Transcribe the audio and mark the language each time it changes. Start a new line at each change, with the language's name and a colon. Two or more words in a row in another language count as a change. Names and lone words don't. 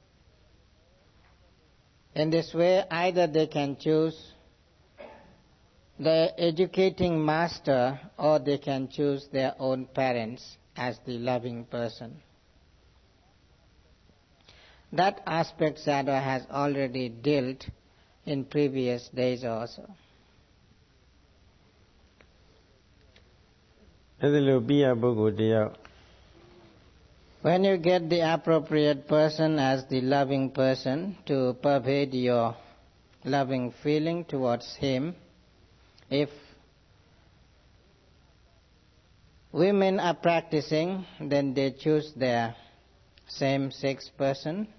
English: In this way, either they can choose the educating master, or they can choose their own parents as the loving person. That aspect Sayadaw has already dealt in previous days also.
Burmese: အဲ့ဒီလိုပြီးရပုဂ္ဂိုလ်တယောက်
English: When you get the appropriate person as the loving person to pervade your loving feeling towards him, if women are practicing, then they choose their same-sex person.